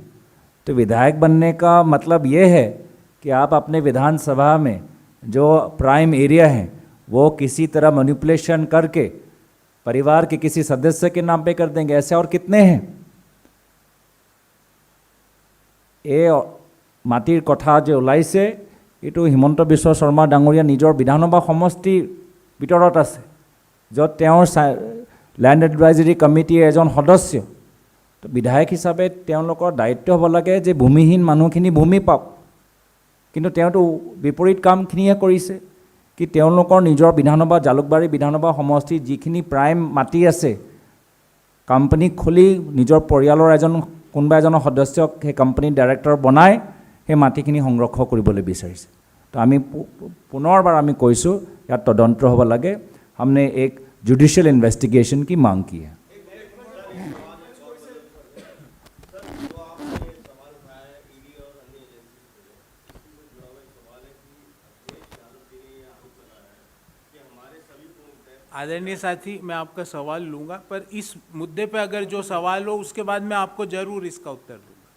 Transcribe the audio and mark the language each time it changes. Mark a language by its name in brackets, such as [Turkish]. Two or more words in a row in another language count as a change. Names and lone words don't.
[Hindi] तो विधायक बनने का मतलब ये है कि आप अपने विधानसभा में जो [English] prime area [Hindi] है वो किसी तरह मैनिपुलेशन करके परिवार के किसी सदस्य के नाम पे कर देंगे। ऐसे और कितने हैं? [Assamese] এই মাটিৰ কথা যো ওলাইছে এইটো হিমন্ত বিশ্ব শৰ্মা ডাঙৰীয়া নিজৰ বিধানসভা সমষ্টিৰ ভিতৰত আছে, য'ত তেওঁৰ [English] land advisory committee [Assamese] এজন সদস্য। তো বিধায়ক হিচাপে তেওঁলোকৰ দায়িত্ব হ'ব লাগে যে ভূমিহীন মানুহখিনি ভূমি পাওক, কিন্তু তেওঁতো বিপৰীত কামখিনিহে কৰিছে কি তেওঁলোকৰ নিজৰ বিধানসভা জালুকবাৰী বিধানসভা সমষ্টিৰ যিখিনি প্ৰাইম মাটি আছে, কোম্পানী খুলি নিজৰ পৰিয়ালৰ কোনোবা এজনৰ সদস্যক সেই কোম্পানীৰ ডাইৰেক্টৰ বনাই সেই মাটিখিনি সংৰক্ষণ কৰিবলৈ বিচাৰিছে। তো আমি পুনৰবাৰ আমি কৈছোঁ ইয়াত তদন্ত হ'ব লাগে। [Hindi] हमने एक [English] judicial investigation [Hindi] की मांग की है। आदरणीय साथी, मैं आपका सवाल लूंगा, पर इस मुद्दे पे अगर जो सवाल हो उसके बाद मैं आपको जरूर इसका उत्तर दूंगा।